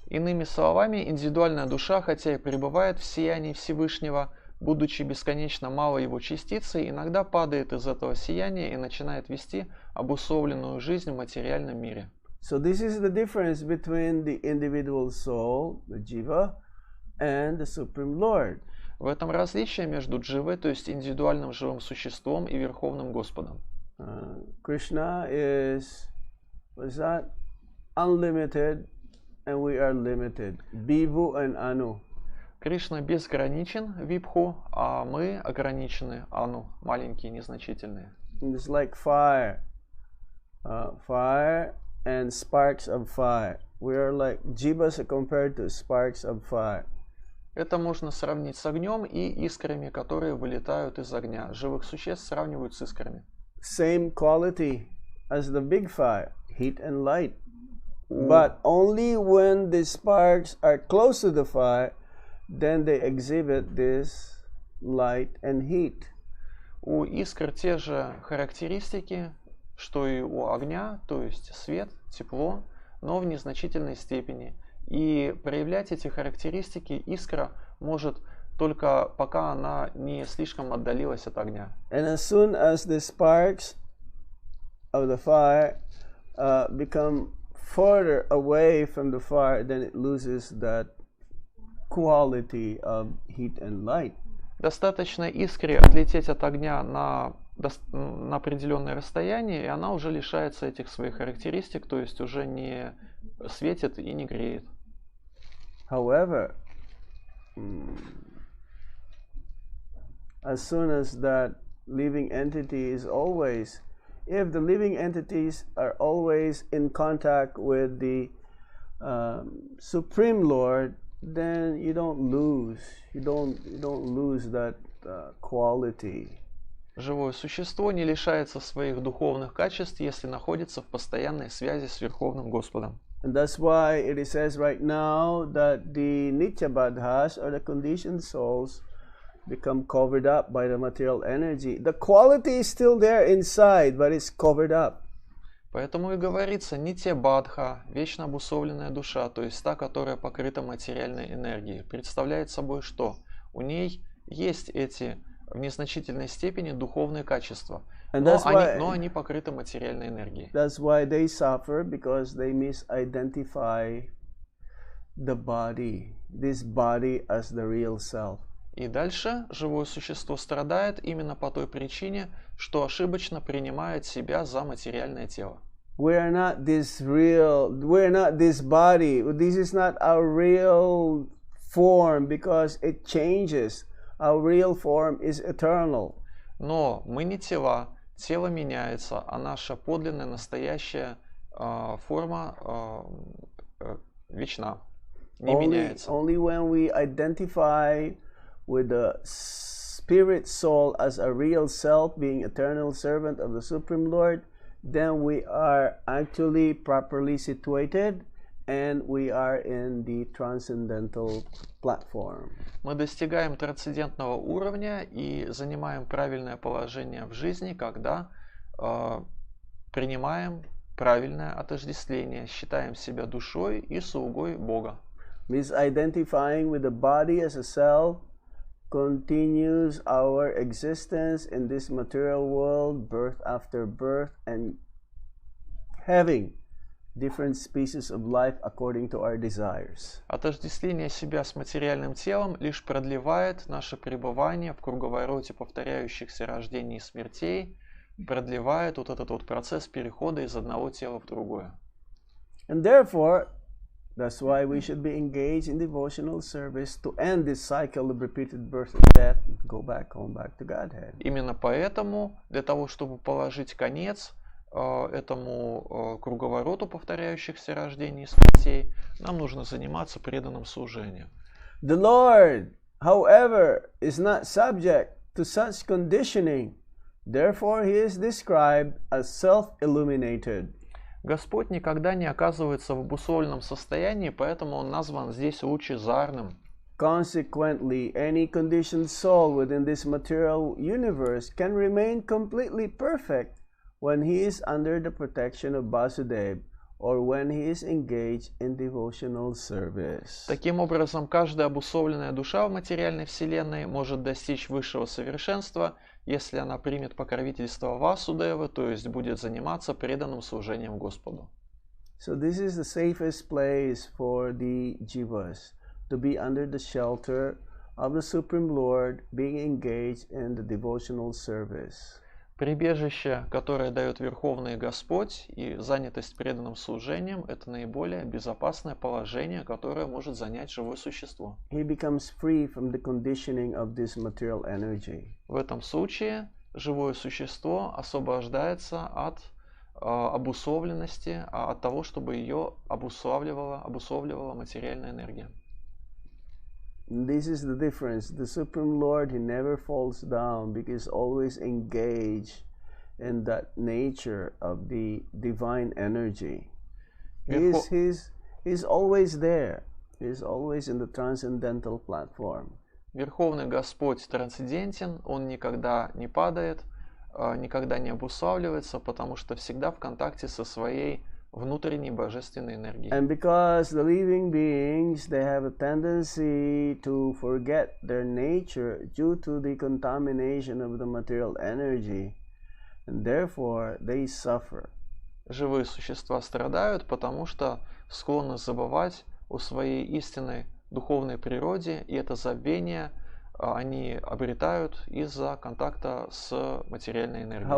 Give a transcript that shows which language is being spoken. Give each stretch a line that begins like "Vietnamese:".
Russian: Иными словами, индивидуальная душа, хотя и пребывает в сиянии Всевышнего, будучи бесконечно малой его частицей, иногда падает из этого сияния и начинает вести обусловленную жизнь в материальном мире.
English: So this is the difference between the individual soul, the jiva, and the Supreme Lord.
Russian: В этом различие между дживой, то есть индивидуальным живым существом, и Верховным Господом.
English: Krishna is, unlimited and we are limited. Bhivu and Anu.
Russian: Кришна безграничен, випху, а мы ограничены, ану, маленькие, незначительные.
English: It's like fire. Fire and sparks of fire. We are like jivas are compared to sparks of fire.
Russian: Это можно сравнить с огнем и искрами, которые вылетают из огня. Живых существ сравнивают с искрами.
English: Same quality as the big fire, heat and light. But only when the sparks are close to the fire, then they exhibit this light and heat.
Russian: У искр те же характеристики, что и у огня, то есть свет, тепло, но в незначительной степени. И проявлять эти характеристики искра может только пока она не слишком отдалилась от огня.
English: And as soon as the sparks of the fire become further away from the fire, then it loses that quality of heat and light.
Russian: Достаточно искре отлететь от огня на определенное расстояние, и она уже лишается этих своих характеристик, то есть уже не светит и не греет.
English: However, as soon as that living entity is always, if the living entities are always in contact with the Supreme Lord, then you don't lose that quality.
Russian: Живое существо не лишается своих духовных качеств, если находится в постоянной связи с Верховным Господом.
English: And that's why it says right now that the Nityabadhas, or the conditioned souls, become covered up by the material energy. The quality is still there inside, but it's covered up.
Russian: Поэтому и говорится Нитья-бадха, вечно обусловленная душа, то есть та, которая покрыта материальной энергией. Представляет собой что? У ней есть эти в незначительной степени духовные качества, но они покрыты материальной энергией.
English: That's why they suffer, because they misidentify the body, this body as the real self.
Russian: И дальше живое существо страдает именно по той причине, что ошибочно принимает себя за материальное тело.
English: We're not this body. This is not our real form, because it changes. Our real form is eternal.
Russian: Но мы не тела, тело меняется, а наша подлинная, настоящая форма вечна, не меняется.
English: Only when we identify with the spirit soul as a real self, being eternal servant of the Supreme Lord, then we are actually properly situated and we are in the transcendental platform.
Russian: Мы достигаем трансцендентного уровня и занимаем правильное положение в жизни, когда принимаем правильное отождествление, считаем себя душой и слугой Бога.
English: Misidentifying with the body as a self continues our existence in this material world, birth after birth, and having different species of life according to our desires.
Russian: Отождествление себя с материальным телом лишь продлевает наше пребывание в круговороте повторяющихся рождений и смертей, продлевает вот этот вот процесс перехода из одного тела в другое.
English: And therefore, that's why we should be engaged in devotional service to end this cycle of repeated birth and death and go back home, back to Godhead.
Russian: Именно поэтому, для того, чтобы положить конец этому круговороту повторяющихся рождений и смертей, нам нужно заниматься преданным служением.
English: The Lord, however, is not subject to such conditioning. Therefore, he is described as self-illuminated.
Russian: Господь никогда не оказывается в обусловленном состоянии, поэтому он назван здесь лучезарным.
English: Consequently, any conditioned soul within this material universe can remain completely perfect when he is under the protection of Vasudeva or when he is engaged in devotional service.
Russian: Таким образом, каждая обусловленная душа в материальной вселенной может достичь высшего совершенства, если она примет покровительство Васудевы, то есть будет заниматься преданным служением Господу.
English: So this is the safest place for the jivas, to be under the shelter of the Supreme Lord, being engaged in the devotional service.
Russian: Прибежище, которое дает Верховный Господь, и занятость преданным служением – это наиболее безопасное положение, которое может занять живое существо.
English: He becomes free from the conditioning of this material energy.
Russian: В этом случае живое существо освобождается от обусловленности, от того, чтобы ее обуславливала материальная энергия.
English: This is the difference. The Supreme Lord, He never falls down because always engaged in that nature of the divine energy. He's always there. He's always in the transcendental platform.
Russian: Верховный Господь трансцендентен, Он никогда не падает, никогда не обуславливается, потому что всегда в контакте со своей внутренней божественной энергией.
English: And because the living beings, they have a tendency to forget their nature due to the contamination of the material energy, and therefore they suffer.
Russian: Живые существа страдают, потому что склонны забывать о своей истинной духовной природе, и это забвение они обретают из-за контакта с материальной энергией.